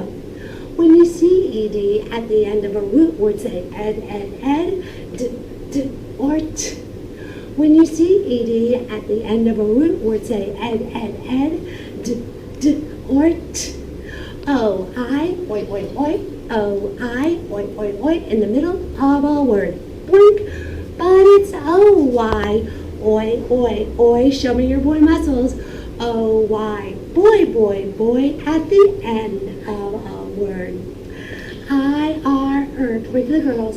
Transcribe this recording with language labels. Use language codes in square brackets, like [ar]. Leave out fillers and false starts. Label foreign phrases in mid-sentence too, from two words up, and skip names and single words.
[en] When you see E-D at the end of a root word, say ed, d, or t. When you see ed at the end of a root word, say ed, d, or t. O-I, oi, oi, oi. O-I, oi, oi, oi, in the middle of a word. Boink. But it's O-Y, oi, oi, oi. Show me your boy muscles. O-Y, boy, boy, boy, at the end of a word. I-R-er, for the girls.